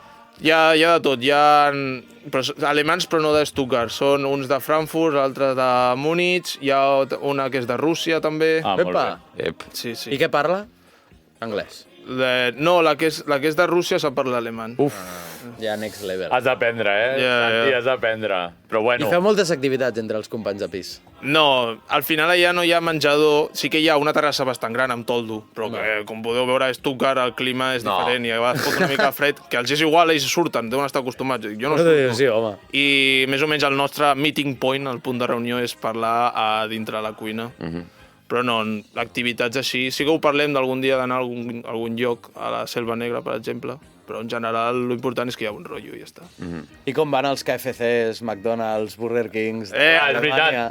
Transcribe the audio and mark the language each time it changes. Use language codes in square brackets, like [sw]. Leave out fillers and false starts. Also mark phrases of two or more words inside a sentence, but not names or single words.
[ca] Hi ha de tot, hi ha alemans però no de Stuttgart, són uns de Frankfurt, altres de Múnich, hi ha una que és de Rússia també. Molt bé. Sí. I què parla? Anglès. No, la que és de Rússia sap parlar alemany. Uf. Ja [en] next level. [ca] Has d'aprendre, Santi, has d'aprendre. Però bueno... I feu moltes activitats entre els companys de pis? No, al final allà no hi ha menjador. Sí que hi ha una terrassa bastant gran amb toldo, però que, com podeu veure, a Stuttgart el clima és diferent i a vegades pot una mica fred, que els és igual, ells surten, deuen estar acostumats. Jo no surto. Sí, home. I més o menys el nostre [en] meeting point, [ca] el punt de reunió, és parlar a dintre la cuina. Però no, activitats així... Sí que ho parlem d'algun dia d'anar a algun lloc, a la Selva Negra, per exemple, però en general l'important és que hi ha un rotllo i ja està. I com van els KFCs, McDonald's, Burger Kings... És veritat.